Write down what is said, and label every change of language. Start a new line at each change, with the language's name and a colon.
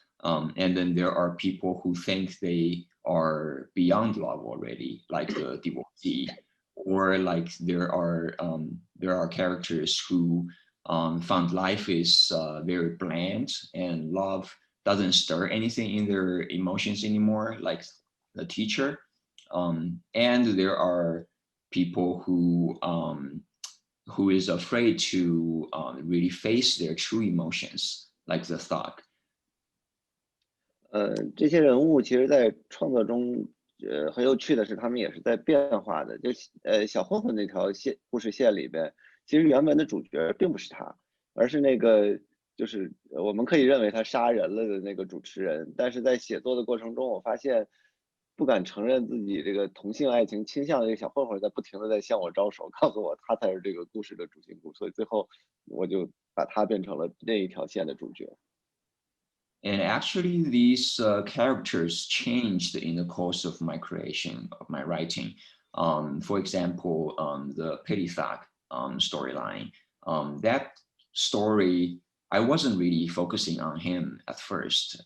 English: And then there are people who think they are beyond love already, like the divorcee, or like there are characters who found life is very bland and love doesn't stir anything in their emotions anymore, like the teacher. And there are people who is afraid to really face their true emotions, like the thug.
Chinese: 这些人物其实在创作中，很有趣的是，他们也是在变化的。小混混那条故事线里边，其实原本的主角并不是他，而是那个就是我们可以认为他杀人了的那个主持人。但是在写作的过程中，我发现不敢承认自己这个同性爱情倾向的这个小混混在不停的在向我招手，告诉我他才是这个故事的主心骨，所以最后我就把他变成了那一条线的主角。
English: And actually, these characters changed in the course of my creation, of my writing. For example, the Pity Thug storyline. That story, I wasn't really focusing on him at first.